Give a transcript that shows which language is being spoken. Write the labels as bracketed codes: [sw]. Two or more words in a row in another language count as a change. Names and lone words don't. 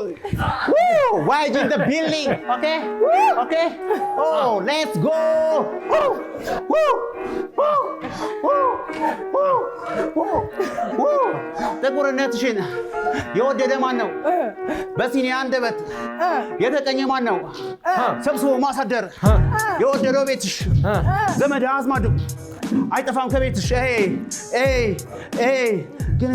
[en] Woo! Why in the building? Okay? Okay? Oh, let's go! Woo! Woo! Woo! Woo! Woo! Woo! [am] ጥቁርነትሽን የወደደ ማን ነው? በሲኒ አንደበት የተቀኘ ማን ነው? ሰብስቦ ማሳደር የወደደው ቤትሽ ዘመድ አዝማዱ አይጠፋም ከቤትሽ። ግን